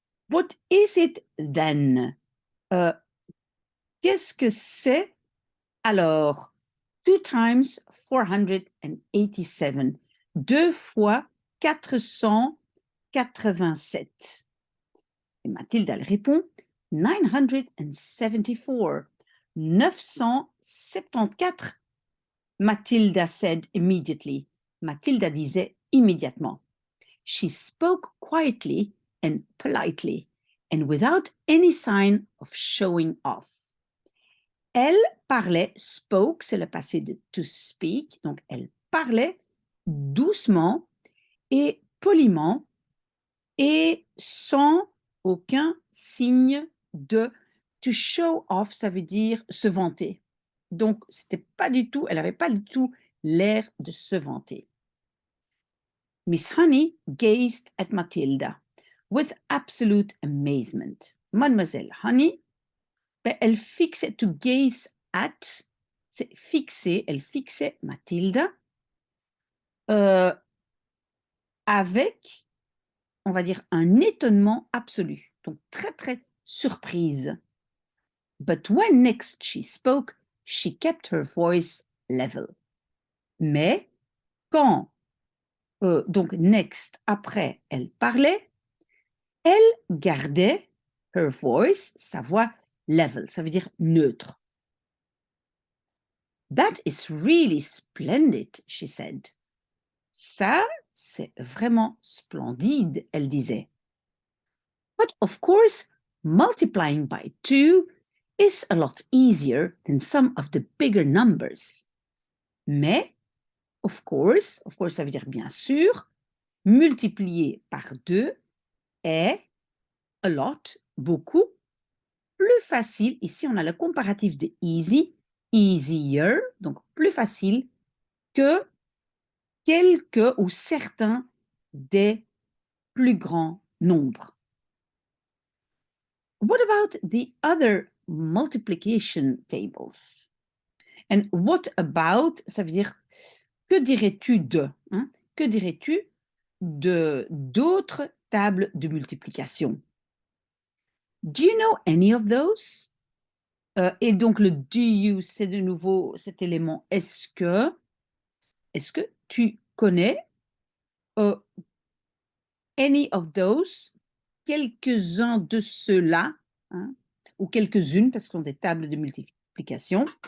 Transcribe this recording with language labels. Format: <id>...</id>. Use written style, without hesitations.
<en>What is it then?</en> <fr>Heu, Qu'est-ce que c'est alors?</fr> <en>2 times 487.</en> <fr>2 fois 487. Et Mathilde, elle répond 974. 974.</fr> <en>Matilda said immediately.</en> <fr>Mathilda disait immédiatement.</fr> <en>She spoke quietly and politely, and without any sign of showing off.</en> <fr>Elle parlait, spoke, c'est le passé de to speak, donc elle parlait doucement et poliment et sans aucun signe de to show off, ça veut dire se vanter. Donc, c'était pas du tout, elle n'avait pas du tout l'air de se vanter.</fr> <en>Miss Honey gazed at Matilda with absolute amazement.</en> <fr>Mademoiselle Honey, elle fixait, to gaze at, c'est fixer, elle fixait Mathilda euh, avec, on va dire, un étonnement absolu. Donc très, très surprise.</fr> <en>But when next she spoke, she kept her voice level.</en> <fr>Mais quand, donc next, après, elle parlait, elle gardait</fr> <en>her voice,</en> <fr>sa voix level, ça veut dire neutre.</fr> <en>That is really splendid, she said.</en> <fr>Ça, c'est vraiment splendide, elle disait.</fr> <en>But of course, multiplying by 2 is a lot easier than some of the bigger numbers.</en> <fr>Mais, of course, ça veut dire bien sûr, multiplier par 2 est a lot, beaucoup, plus facile. Ici, on a le comparatif de easy, easier, donc plus facile que quelques ou certains des plus grands nombres.</fr> <en>What about the other multiplication tables? And what about,</en> <fr>ça veut dire, que dirais-tu de? Hein? Que dirais-tu de d'autres tables de multiplication?</fr> <en>Do you know any of those?</en> <fr>Et donc le do you, c'est de nouveau cet élément est-ce que tu connais</fr> <en>any of those,</en> <fr>quelques-uns de ceux-là, hein, ou quelques-unes, parce que ce sont des tables de multiplication.</fr>